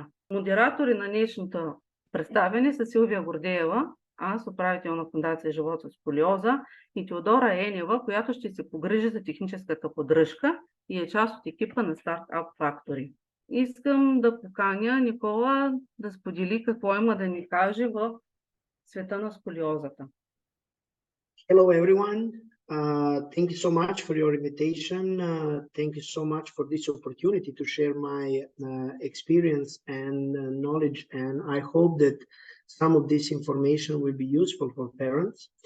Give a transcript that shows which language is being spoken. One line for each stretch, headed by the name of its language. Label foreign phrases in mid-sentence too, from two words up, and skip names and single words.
Bulgarian: Модератори на днешното представяне са Силвия Гордеева, аз управител на Фондация Живот с Сколиоза, и Теодора Енева, която ще се погрижи за техническата поддръжка и е част от екипа на Startup Factory. Искам да поканя Никола да сподели какво има да ни каже в света на сколиозата.
English: Hello everyone. Thank you so much for your invitation. Thank you so much for this opportunity to share my experience and knowledge, and I hope that some of this information will be useful for parents.